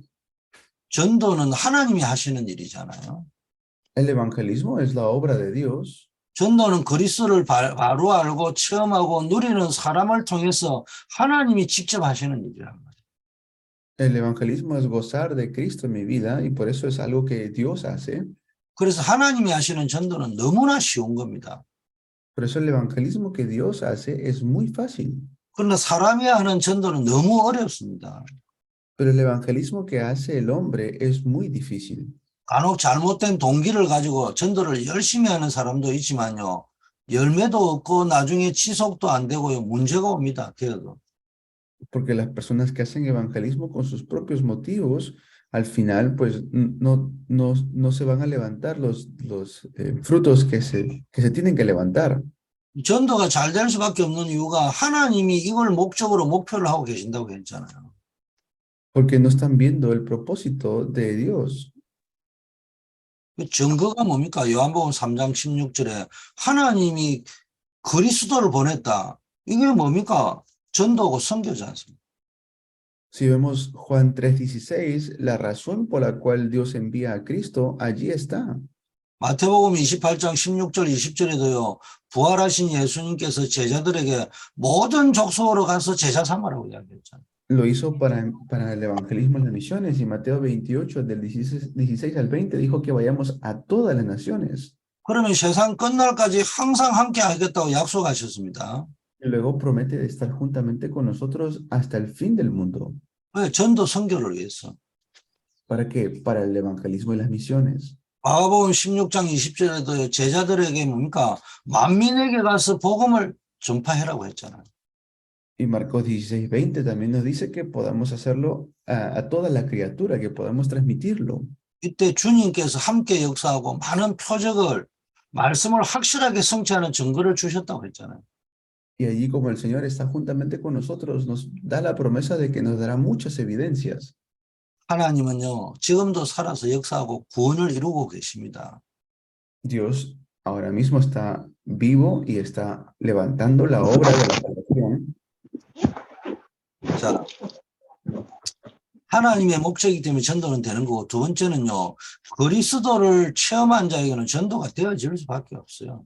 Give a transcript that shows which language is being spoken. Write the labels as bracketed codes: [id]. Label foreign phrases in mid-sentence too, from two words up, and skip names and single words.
[ko] 전도는 하나님이 하시는 일이잖아요. [es] El evangelismo es la obra de Dios. [ko] 전도는 그리스도를 바로 알고 체험하고 누리는 사람을 통해서 하나님이 직접 하시는 일이란 말이에요. [es] El evangelismo es gozar de Cristo en mi vida y por eso es algo que Dios hace. [ko] 그래서 하나님이 하시는 전도는 너무나 쉬운 겁니다. [es] Por eso el evangelismo que Dios hace es muy fácil. [ko] 그러나 사람이 하는 전도는 너무 어렵습니다. [es] Pero el evangelismo que hace el hombre es muy difícil. [ko] 간혹 잘못된 동기를 가지고 전도를 열심히 하는 사람도 있지만요. 열매도 없고 나중에 지속도 안 되고요. 문제가 옵니다. 계속. [es] Porque las personas que hacen evangelismo con sus propios motivos, al final, pues no se van a levantar los frutos que se tienen que levantar. [ko] 전도가 잘 될 수밖에 없는 이유가 하나님이 이걸 목적으로 목표를 하고 계신다고 했잖아요. [es] Porque no están viendo el propósito de Dios. [ko] 그 증거가 뭡니까? 요한복음 3장 16절에 하나님이 그리스도를 보냈다. 이게 뭡니까? 전도고 선교지 않습니까? [es] Si vemos Juan 3:16, la razón por la cual Dios envía a Cristo, allí está. [ko] 마태복음 28장 16절 20절에도요. 부활하신 예수님께서 제자들에게 모든 족속으로 가서 제자 삼으라고 이야기했잖아요. [es] Lo hizo para el evangelismo en las misiones y Mateo 28 del 16 al 20 dijo que vayamos a todas las naciones. [ko] 그러면 세상 끝날까지 항상 함께 하겠다고 약속하셨습니다. [es] Y luego promete de estar juntamente con nosotros hasta el fin del mundo. [ko] 왜? 전도 선교를 위해서. [es] ¿Para qué? Para el evangelismo y las misiones. [ko] 마가복음 16장 20절에도 제자들에게 뭡니까? 만민에게 가서 복음을 전파해라고 했잖아요. [es] Y Marcos 16:20 también nos dice que podamos hacerlo a toda la criatura, que podamos transmitirlo. [ko] 이때 주님께서 함께 역사하고 많은 표적을 말씀을 확실하게 성취하는 증거를 주셨다고 했잖아요. [es] Y allí como el Señor está juntamente con nosotros, nos da la promesa de que nos dará muchas evidencias. [ko] 하나님은요, 지금도 살아서 역사하고 구원을 이루고 계십니다. [es] Dios ahora mismo está vivo y está levantando la obra de la salvación. [ko] 자, 하나님의 목적이기 때문에 전도는 되는 거고, 두 번째는요, 그리스도를 체험한 자에게는 전도가 되어질 수밖에 없어요.